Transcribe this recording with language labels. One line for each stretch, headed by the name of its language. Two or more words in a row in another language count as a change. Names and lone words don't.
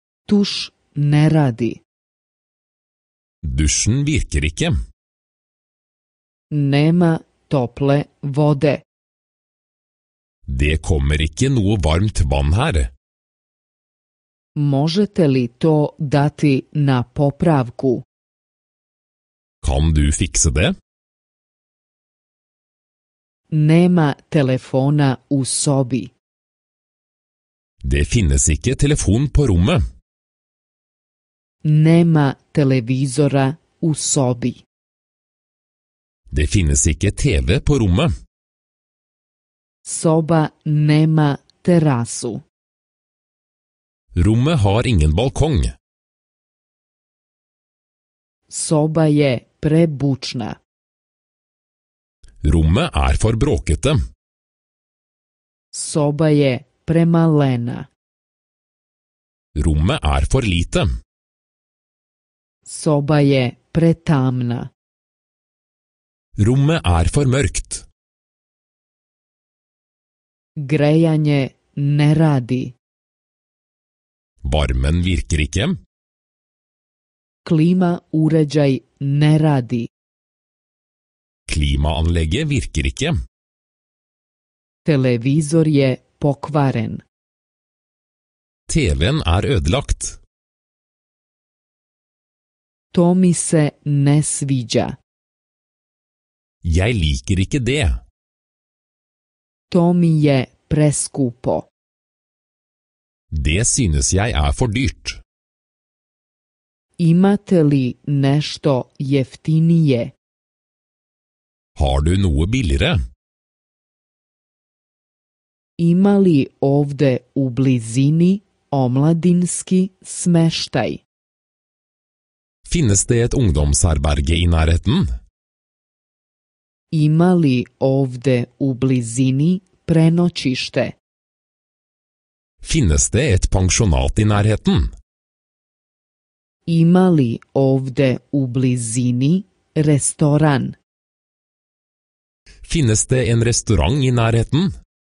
Serbian: Tuš ne radi.
Norwegian: Dusjen virker ikke.
Serbian: Nema tople vode.
Norwegian: Det kommer ikke noe varmt vann her.
Serbian: Možete li to dati na popravku?
Norwegian: Kan du fikse det?
Serbian: Nema telefona u sobi.
Norwegian: Det finnes ikke telefon på rommet.
Serbian: Nema televizora u sobi.
Norwegian: Det finnes ikke TV på rommet.
Serbian: Soba nema terasu.
Norwegian: Rommet har ingen balkong.
Serbian: Soba je prebučna.
Norwegian: Rommet er for bråkete.
Serbian: Soba je premalena.
Norwegian: Rommet er for lite.
Serbian: Soba je pretamna.
Norwegian: Rommet er for mørkt.
Serbian: Grejanje ne radi.
Norwegian: Varmen virker ikke.
Serbian: Klima uređaj ne radi.
Norwegian: Klimaanlegget virker ikke.
Serbian: Televizor je pokvaren.
Norwegian: TV-en er ødelagt.
Serbian: To mi se ne sviđa.
Norwegian: Jeg liker ikke det.
Serbian: To mi je preskupo.
Norwegian: Det synes jeg er for dyrt.
Serbian: Imate li nešto jeftinije?
Norwegian: Har du noe billigere?
Serbian: Ima li ovde u blizini omladinski smeštaj?
Norwegian: Finnes det et ungdomsherberge i nærheten?
Serbian: Ima li ovde u blizini prenoćište?
Norwegian: Finnes det et pensjonat i nærheten?
Serbian: Ima li ovde u blizini restoran?
Norwegian: Finnes det en restaurant i nærheten?